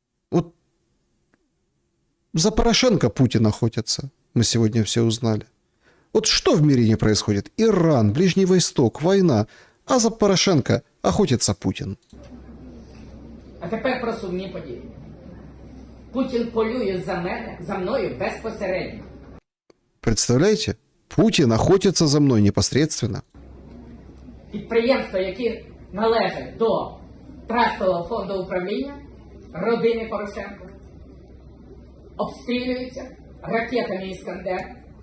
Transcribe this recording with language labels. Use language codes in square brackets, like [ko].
[ru] Вот за Порошенко Путин охотится. Мы сегодня все узнали. Вот что в мире не происходит? Иран, Ближний Восток, война. А за Порошенко охотится Путин. [uk] А тепер про сумні події. Путін полює за мною безпосередньо. [ru] Представляете? Путин охотится за мной непосредственно. [uk] Підприємства, які належать до Трастового фонду управління родини Порошенко, обстрілюються ракетами «Іскандер».